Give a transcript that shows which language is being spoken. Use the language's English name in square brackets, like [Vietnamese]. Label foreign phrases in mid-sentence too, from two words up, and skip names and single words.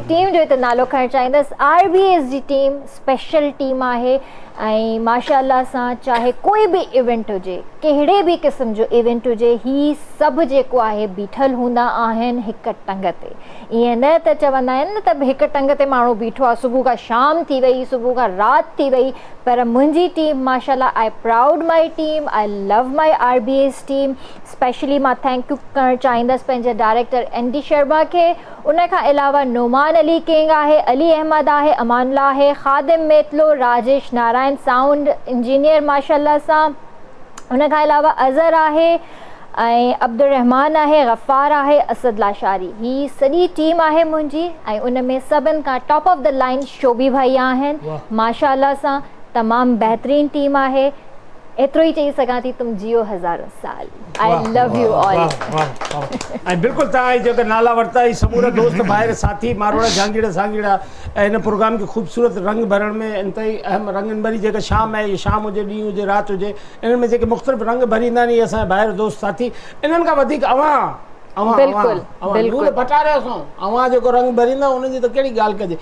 [Sindhi] टीम जो हिते नालो खणणु चाहींदसि RBS जी टीम [English] special team [Sindhi] आहे ऐं माशाअल्लाह सां चाहे कोई बि इवेंट हुजे कहिड़े बि क़िस्म जो इवेंट हुजे ही सभु जेको आहे बीठल हूंदा आहिनि हिकु टंग ते ईअं न त चवंदा आहिनि न त हिकु टंग ते माण्हू बीठो आहे सुबुह खां शाम थी वई सुबुह खां राति थी वई पर मुंहिंजी टीम माशाअल्लाह [English] I proud my team I love my RBS team [Sindhi] स्पेशली मां [English] thank you [Sindhi] करणु चाहींदसि पंहिंजे डायरेक्टर ND शर्मा खे उन खां अलावा नोमान अली किंग आहे अली अहमद आहे अमानुल्लाह आहे ख़ादिम मेतलो राजेश नारायण [English] sound engineer [Sindhi] माशाअल्लाह सां उन खां अलावा अज़र आहे ऐं अब्दुलरहमान आहे, गफ़ार आहे, असद लाशारी, ही सॼी टीम आहे मुंहिंजी ऐं उन में सभिनि खां [English] top of the line [Sindhi] शोभी भाई आहिनि। माशाअल्लाह सां तमामु बहितरीन टीम आहे। एतिरो ई चई सघां थी, [Urdu] تم جیو ہزاروں سال. [English] I love you all. [Sindhi] ऐं बिल्कुलु तव्हां जेका नाला वरिता ई समूरा दोस्त भाइर साथी मारवाड़ा झांगीड़ा सांगीड़ा ऐं हिन प्रोग्राम खे ख़ूबसूरत रंग भरण में इंतई अहम रंगनि भरी जेका शाम आहे, शाम हुजे ॾींहुं हुजे राति हुजे, इन्हनि में जेके मुख़्तलिफ़ रंग भरींदा आहिनि असांजा भाइर दोस्त साथी, इन्हनि खां वधीक नूर पटा रहियो अवां जेको रंग भरींदा उनजी त कहिड़ी ॻाल्हि कजे।